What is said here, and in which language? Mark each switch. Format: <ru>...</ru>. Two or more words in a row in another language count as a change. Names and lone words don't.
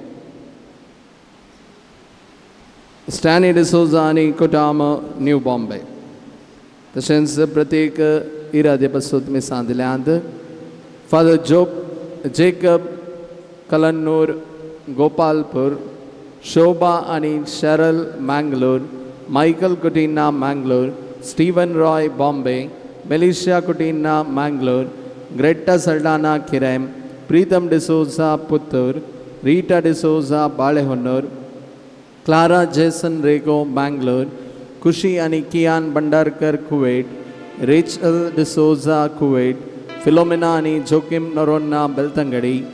<kok>स्टॅनी डिसोजा आनी कुटाम न्यू बॉम्बे तशेंच प्रत्येक इरादे पासून तुमी सांदिल्यांत फादर जेकब कलन्नूर गोपालपूर शोभा आनी शरल मैंगलोर Michael Kutina, Mangalore, Stephen Roy, Bombay, Melisha Kutina, Mangalore, Greta Saldana, Kirem, Pritham D'Souza, Puttur, Rita D'Souza, Balehonnur, Clara Jason Rego, Bangalore, Kushi Anikian Bandarkar, Kuwait, Rachel D'Souza, Kuwait, Philomena Ani Joachim Noronna, Beltangadi,</kok>